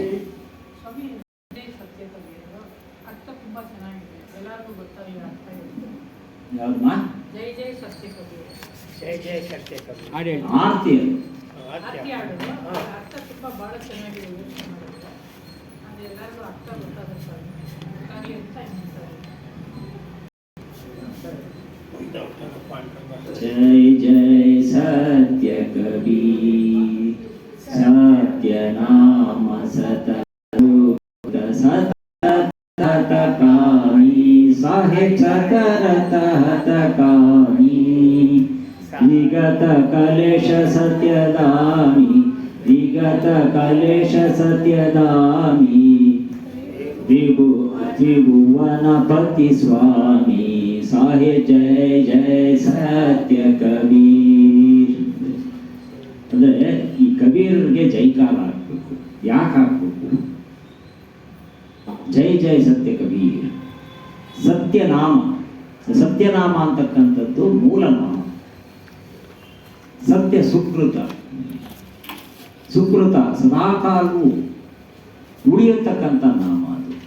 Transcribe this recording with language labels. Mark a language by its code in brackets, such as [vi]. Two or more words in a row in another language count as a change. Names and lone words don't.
[kn] ಜೈ ಜೈ ಸತ್ಯ ಕಬೀರ್. ಜೈ ಜೈ ಸತ್ಯ ಕಬೀರ್. ಆರ್ತಿ ಅರ್ಥ ತುಂಬ ಬಹಳ ಚೆನ್ನಾಗಿದೆ. ಯೋಚನೆ ಮಾಡಿದ್ರೆ ಅದೆಲ್ಲರಿಗೂ ಅರ್ಥ ಗೊತ್ತಾಗುತ್ತೆ ಅಂತ [hi] जय जय सत्य कबीर, सत्य नाम सतरूप सततकामी, साहेब सतरतकामी, विगत कलेश सत्यदामी, विगत कलेश सत्यदामी, त्रिभुवनपति स्वामी, साहेब जय जय सत्य कबीर. [kn] ಅಂದರೆ ಈ ಕಬೀರ್ಗೆ ಜೈಕಾರ ಹಾಕ್ಬೇಕು. ಯಾಕೆ ಹಾಕ್ಬೇಕು? ಜೈ ಜೈ ಸತ್ಯ ಕಬೀರ್. ಸತ್ಯನಾಮ, ಸತ್ಯನಾಮ ಅಂತಕ್ಕಂಥದ್ದು ಮೂಲ ನಾಮ. ಸತ್ಯ ಸುಕೃತ, ಸುಕೃತ ಸದಾಕಾಲವೂ ಉಳಿಯತಕ್ಕಂಥ ನಾಮ ಅದು.